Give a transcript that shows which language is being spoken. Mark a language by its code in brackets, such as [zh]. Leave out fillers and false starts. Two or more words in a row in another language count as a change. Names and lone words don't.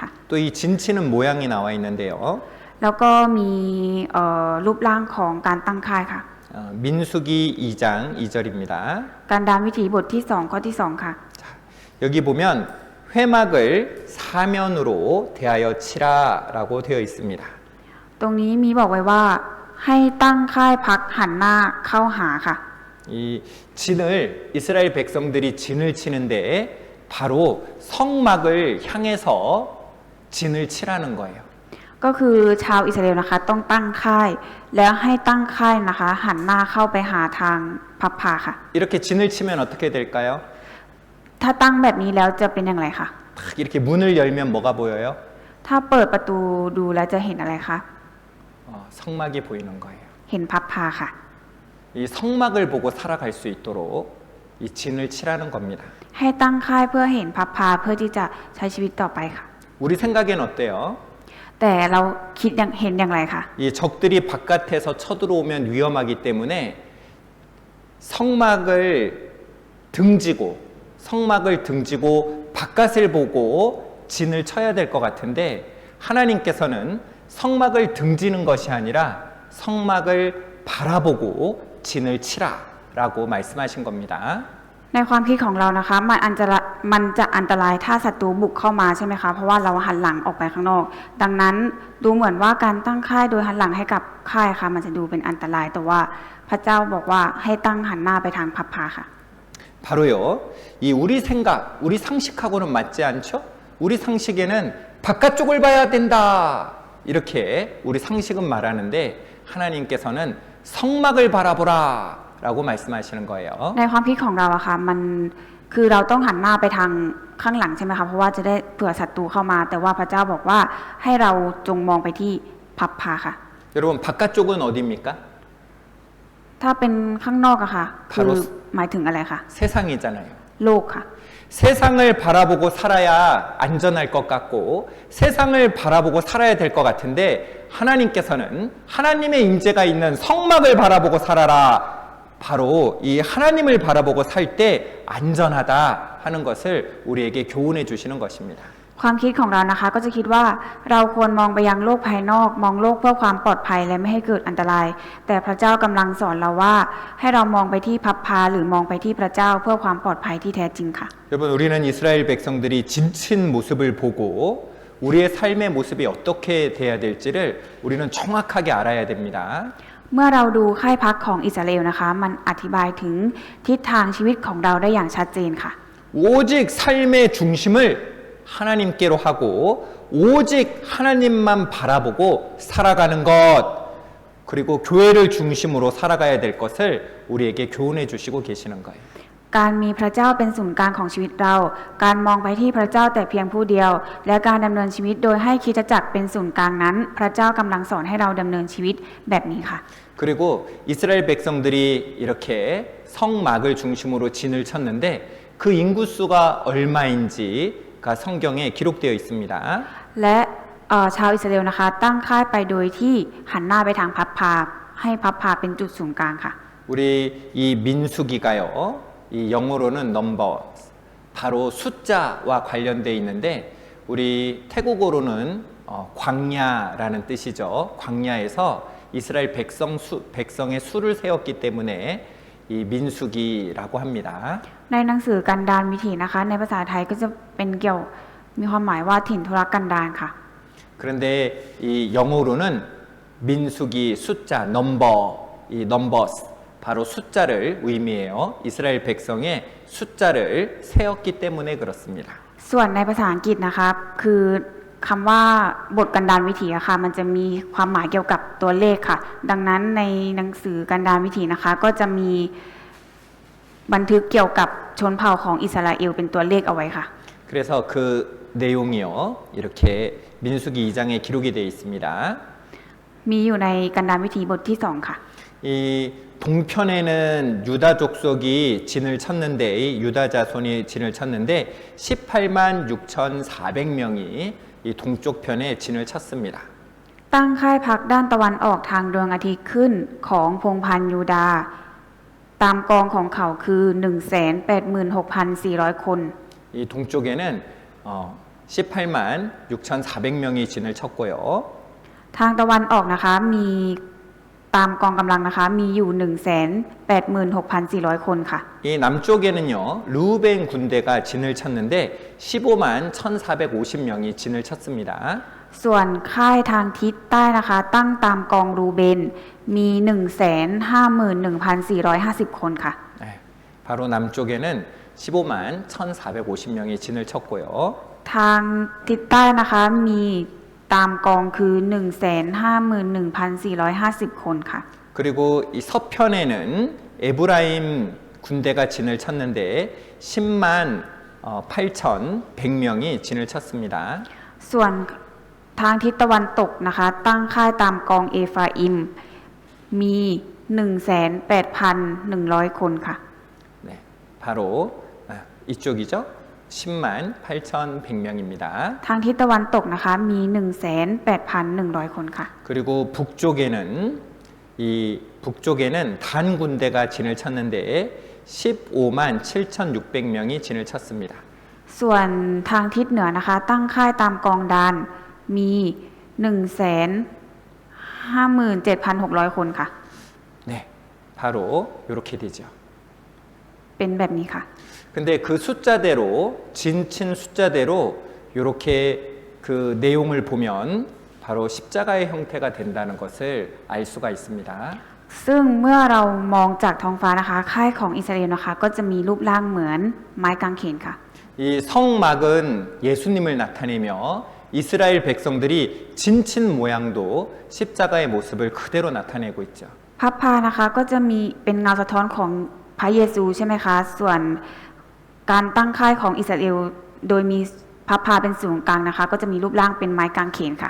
[ko] 또 이 진치는 모양이 나와 있는데요. [th] แล้วก็มีรูปร่างของการตั้งค่ายค่ะ [ko] 민수기 2장 2절입니다. [th] การดานวิถีบทที่2ข้อที่2ค่ะ [ko] 여기 보면 회막을 사면으로 대하여 치라라고 되어 있습니다. [th] ตรงนี้มีบอกไว้ว่าให้ตั้งค่ายพักหันหน้าเข้าหาค่ะ [ko] 이 진을 이스라엘 백성들이 진을 치는데 바로 성막을 향해서 진을 치라는 거예요. [th] ก็คือชาวอิสราเอลนะคะต้องตั้งค่ายแล้วให้ตั้งค่ายนะคะหันหน้าเข้าไปหาทางพับพาค่ะ [ko] 이렇게 진을 치면 어떻게 될까요? [th] ถ้าตั้งแบบนี้แล้วจะเป็นอย่างไรคะ [ko] 딱 이렇게 문을 열면 뭐가 보여요? [th] ถ้าเปิดประตูดูแล้วจะเห็นอะไรคะ [ko] 성막이 보이는 거예요. [th] เห็นพับพาค่ะ [ko] 이 성막을 보고 살아갈 수 있도록 이 진을 치라는 겁니다. [th] ให้ตั้งค่ายเพื่อเห็นพับพาเพื่อที่จะใช้ชีวิตต่อไปค่ะ [ko] 우리 생각엔 어때요? [th] แต่เราคิดเห็นอย่างไรคะ [ko] 이 적들이 바깥에서 쳐들어오면 위험하기 때문에 성막을 등지고 바깥을 보고 진을 쳐야 될 것 같은데 하나님께서는 성막을 등지는 것이 아니라 성막을 바라보고 진을 치라라고 말씀하신 겁니다. [th] ในความคิดของเรานะคะมันจะอันตรายถ้าศัตรูบุกเข้ามาใช่ไหมคะเพราะว่าเราหันหลังออกไปข้างนอกดังนั้นดูเหมือนว่าการตั้งค่ายโดยหันหลังให้กับค่ายค่ะมันจะดูเป็นอันตรายแต่ว่าพระเจ้าบอกว่าให้ตั้งหันหน้าไปทางพับพาค่ะ [ko] 바로요. 이 우리 생각, 우리 상식하고는 맞지 않죠? 우리 상식에는 바깥쪽을 봐야 된다. 이렇게 우리 상식은 말하는데 하나님께서는 성막을 바라보라 라고 말씀하시는 거예요. [th] ในความคิดของเราอะค่ะมันคือเราต้องหันหน้าไปทางข้างหลังใช่ไหมคะเพราะว่าจะได้เผื่อศัตรูเข้ามาแต่ว่าพระเจ้าบอกว่าให้เราจงมองไปที่พับพาค่ะ [ko] 여러분 바깥쪽은 어디입니까? [th] ถ้าเป็นข้างนอกอะค่ะคือหมายถึงอะไรคะ [ko] 세상이잖아요. [th] โลกค่ะ [ko] 세상을 바라보고 살아야 안전할 것 같고 세상을 바라보고 살아야 될 것 같은데 하나님께서는 하나님의 임재가 있는 성막을 바라보고 살아라. 바로 이 하나님을 바라보고 살 때 안전하다 하는 것을 우리에게 교훈해 주시는 것입니다. [th] ความคิดของเรานะคะก็จะคิดว่าเราควรมองไปยังโลกภายนอกมองโลกเพื่อความปลอดภัยและไม่ให้เกิดอันตราย แต่พระเจ้ากำลังสอนเราว่าให้เรามองไปที่พับพาหรือมองไปที่พระเจ้าเพื่อความปลอดภัยที่แท้จริงค่ะ [ko] 여러분 우리는 이스라엘 백성들이 진친 모습을 보고 우리의 삶의 모습이 어떻게 돼야 될지를 우리는 정확하게 알아야 됩니다. [th] เมื่อเราดูค่ายพักของอิสราเอลนะคะ มันอธิบายถึงทิศทางชีวิตของเราได้อย่างชัดเจนค่ะ [ko] 오직 삶의 중심을 하나님께로 하고 오직 하나님만 바라보고 살아가는 것 그리고 교회를 중심으로 살아가야 될 것을 우리에게 교훈해 주시고 계시는 거예요. [th] การมีพระเจ้าเป็นศูนย์กลางของชีวิตเรา การมองไปที่พระเจ้าแต่เพียงผู้เดียว และการดำเนินชีวิตโดยให้คริสตจักรเป็นศูนย์กลางนั้น พระเจ้ากำลังสอนให้เราดำเนินชีวิตแบบนี้ค่ะ [ko] 그리고 이스라엘 백성들이 이렇게 성막을 중심으로 진을 쳤는데 그 인구수가 얼마인지가 성경에 기록되어 있습니다. [th] และชาวอิสราเอลนะคะ ตั้งค่ายไปโดยที่หันหน้าไปทางพับพาให้พับพาเป็นจุดศูนย์กลางค่ะ [ko] 우리 이 민수기가요. 이 영어로는 넘버 바로 숫자와 관련되어 있는데 우리 태국어로는 광야라는 뜻이죠. 광야에서 이스라엘 백성의 수를 세웠기 때문에 이 민수기라고 합니다. [th] ในหนังสือกันดารวิถีนะคะ ในภาษาไทยก็จะเป็นเกี่ยวมีความหมายว่าถิ่นทุรกันดารค่ะ [ko] 그런데 이 영어로는 민수기 숫자 넘버 이 넘버스 바로 숫자를 의미해요. 이스라엘 백성의 숫자를 세웠기 때문에 그렇습니다. [th] ส่วนในภาษาอังกฤษนะคะคือคำว่าบทกันดารวิถีอะค่ะมันจะมีความหมายเกี่ยวกับตัวเลขค่ะ ดังนั้นในหนังสือกันดารวิถีนะคะก็จะมีบันทึกเกี่ยวกับชนเผ่าของอิสราเอลเป็นตัวเลขเอาไว้ค่ะ [ko] 그래서 그 내용이요. 이렇게 민수기 2장에 기록이 되어 있습니다. [th] มีอยู่ในกันดารวิถีบทที่2ค่ะ [ko] 이 동편에는 유다 족속이 진을 쳤는데 유다 자손이 진을 쳤는데 18만 6,400명이 이 동쪽편에 진을 쳤습니다. [th] ตั้งค่ายพักด้านตะวันออกทางดวงอาทิตย์ขึ้นของพงศ์พันธุ์ยูดาห์ตามกองของเขาคือ 186,400 คน [ko] 이 동쪽에는 18만 6,400명이 진을 쳤고요. [th] ทางตะวันออกนะคะมีตามกองกำลังนะคะมีอยู่ 186,400 คนค่ะ [ko] 이 남쪽에는요 루벤 군대가 진을 쳤는데 15만 1,450명이 진을 쳤습니다. [th] ส่วนค่ายทางทิศใต้นะคะตั้งตามกองรูเบนมี 151,450 คนค่ะ [ko] 네, 바로 남쪽에는 15만 1,450명이 진을 쳤고요. [th] ทางทิศใต้นะคะมีตามกองคือ 151,450 คนค่ะ [ko] 그리고 이 서편에는 에브라임 군대가 진을 쳤는데 10만 8,100명이 진을 쳤습니다. [th] ส่วนทางทิศตะวันตกนะคะตั้งค่ายตามกองเอฟราอิมมี 108,100 คนค่ะ [ko] 네, 바로 이쪽이죠. 10만 8,100명입니다. [th] ทางทิศตะวันตกนะคะมี 108,100 คนค่ะ [ko] 그리고 북쪽에는 단 군대가 진을 쳤는데 15만 7,600명이 진을 쳤습니다. [th] ส่วนทางทิศเหนือนะคะตั้งค่ายตามกองดานมี 157,600 คนค่ะ [ko] 네, 바로 이렇게 되죠. [th] เป็นแบบนี้ค่ะ [ko] 근데 그 숫자대로 진친 숫자대로 이렇게 그 내용을 보면 바로 십자가의 형태가 된다는 것을 알 수가 있습니다. [th] ซึ่งเมื่อเรามองจากท้องฟ้านะคะค่ายของอิสราเอลนะคะก็จะมีรูปร่างเหมือนไม้กางเขนค่ะ [ko] 이 성막은 예수님을 나타내며 이스라엘 백성들이 진친 모양도 십자가의 모습을 그대로 나타내고 있죠. [th] พับพานะคะก็จะมีเป็นเงาสะท้อนของพระเยซูใช่ไหมคะส่วนการตั้งค่ายของอิสราเอลโดยมีพับพาเป็นศูนย์กลางนะคะก็จะมีรูปร่างเป็นไม้กางเขนค่ะ